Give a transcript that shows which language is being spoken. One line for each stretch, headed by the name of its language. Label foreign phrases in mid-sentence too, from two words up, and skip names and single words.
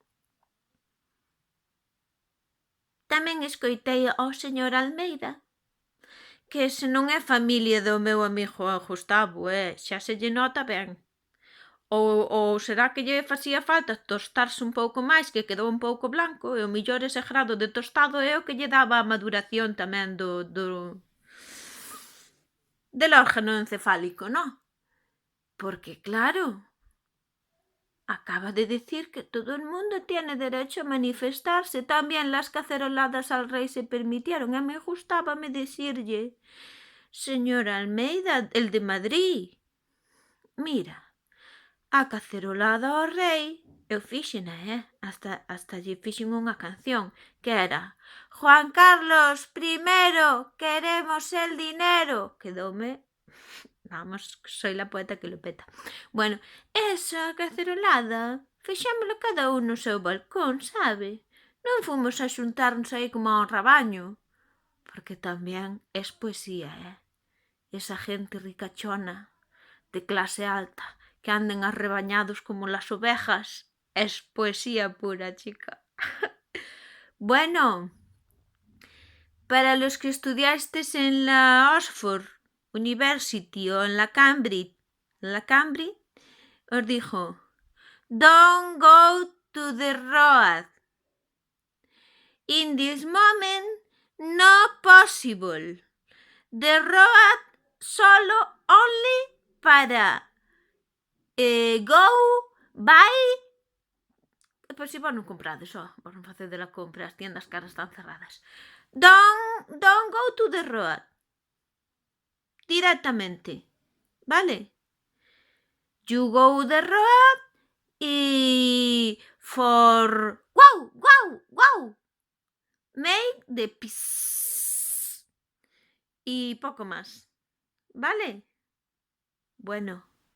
Galician: Tamén escoitei ao señor Almeida, que se non é familia do meu amigo Gustavo, xa se lle nota ben. Ou será que lle facía falta tostarse un pouco máis, que quedou un pouco blanco, e o mellor ese grado de tostado é o que lle daba a maduración tamén
Spanish: del órgano encefálico,
Galician: non?
Spanish: Porque, claro, acaba de decir que todo el mundo tiene derecho a manifestarse. También las caceroladas al rey se permitieron. A mí gustábame decirle, señor Almeida, el de Madrid, mira,
Galician: a cacerolada ao rei, eu fíxena, hasta lle fixen unha canción, que era Juan Carlos I,
Spanish: queremos el dinero. Quedoume, vamos, soy la poeta que lo peta.
Galician: Bueno, esa cacerolada fixémolo cada un no seu balcón, sabe? Non fomos a xuntarnos aí como a un rabaño, porque tamén
Spanish: es poesía, esa gente ricachona, de clase alta, que anden arrebañados como las ovejas, es poesía pura, chica. Bueno, para los que estudiasteis en la Oxford University o en la Cambridge, os dijo,
English: don't go to the road. In this moment, no possible. The road solo only para go, buy.
Galician: Pois si vos non comprades, vos non facedes a compra, as
Spanish: tiendas caras están cerradas.
English: Don't go to the road.
Spanish: Directamente, vale?
English: You go the road y for wow, make the peace.
Spanish: Y poco más, ¿vale? Bueno.